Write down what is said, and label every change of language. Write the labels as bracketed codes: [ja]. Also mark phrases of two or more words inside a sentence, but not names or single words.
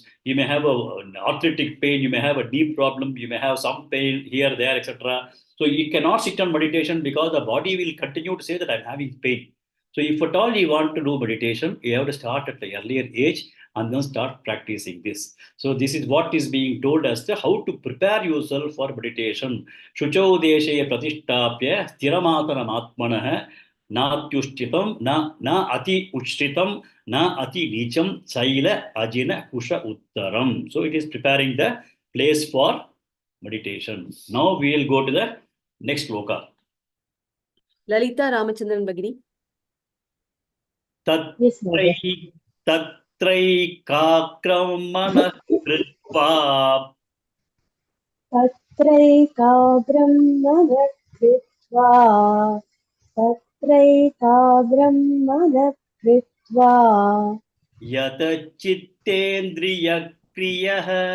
[en] You may have an arthritic pain, you may have a knee problem, you may have some pain here, there, etc. So you cannot sit on meditation because the body will continue to say that I'm having pain. So if at all you want to do meditation, you have to start at the earlier age and then start practicing this. So this is what is being told as to how to prepare yourself for meditation. [sa] शुचौ देशे प्रतिष्ठाप्य स्थिरमासनम् आत्मनः नात्युच्छ्रितं न अति उच्छ्रितं न अति नीचं चैल अजिन कुश उत्तरम्. [en] So it is preparing the place for meditation. Now we will go to the next shloka. Lalita Ramachandran Bagini. Yes, Mother. [sa] tat तत्रैकाग्रं मनः कृत्वा तत्रैकाग्रं मनः कृत्वा यतचित्तेन्द्रियक्रियः